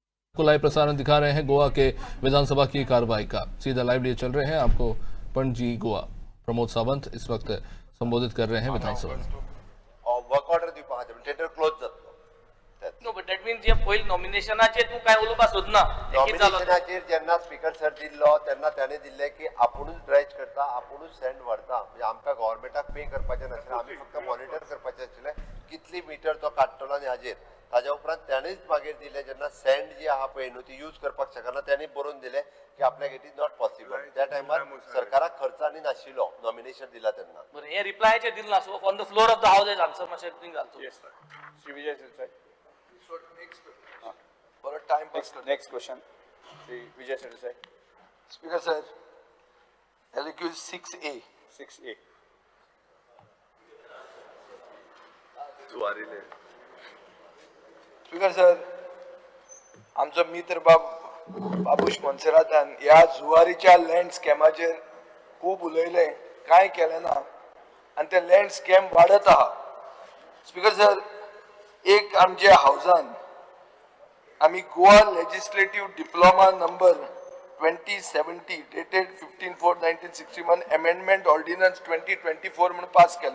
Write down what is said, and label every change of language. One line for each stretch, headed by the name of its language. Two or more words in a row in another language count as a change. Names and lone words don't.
Hindi: को लाइव प्रसारण दिखा रहे हैं गोवा के विधानसभा की कार्रवाई का। सीधा लाइव लिए चल रहे हैं आपको पणजी गोवा। प्रमोद सावंत इस वक्त संबोधित कर रहे हैं विधानसभा में।
English: work order
Konkani: दिवपा खातीर
English: tender close
Konkani: जातलो।
English: no but that means
Konkani: जे पयली नॉमिनेशनाचेर तूं काय उलोवपा सोदना नॉमिनेशनाचेर जेन्ना
English: speaker sir
Konkani: दिल्लो तेन्ना ताणें दिल्लें की आपुणूच ड्रायज करता आपुणूच सँड व्हरता, म्हणजे आमकां गव्हर्नमेंटाक पे करपाचें नाशिल्लें, आमी फक्त मॉनिटर करपाचें आशिल्लें कितली मिटर तो काडटलो आनी हाजेर। ताज्या उपरांत ताणेंच मागीर दिलें जेन्ना सँड जी आहा पळय न्हू ती यूज करपाक शकना, ताणें बरोवन दिलें की आपल्याक
English: it is not possible.
Konkani: त्या टायमार सरकाराक खर्च आनी नाशिल्लो नॉमिनेशन दिला तेन्ना। बरें हे रिप्लायाचेर दिलें ना, सो
English: on the floor of the house answer
Konkani: मातशें तुमी घालचो।
English: Yes, sir. Shri Vijay Sirsai. For a time pass. Next question. Shri Vijay Sirsai. Speaker sir, LQ 6A. 6A. Speaker sir,
Konkani: आमचो मित्र बाबूश मोन्सेरातान ह्या जुवारीच्या
English: land scamाचेर
Konkani: खूब उलयलें, कांय केलें ना आनी ते
English: land scam
Konkani: वाडत आहा।
English: speaker sir,
Konkani: एक आमच्या हावजान आमी गोवा लेजिस्लेटिव्ह डिप्लोमा नंबर 2070 डेटेड 15/4/1961 अमेंडमेंट ऑर्डिनन्स 2024 म्हणून पास केलें।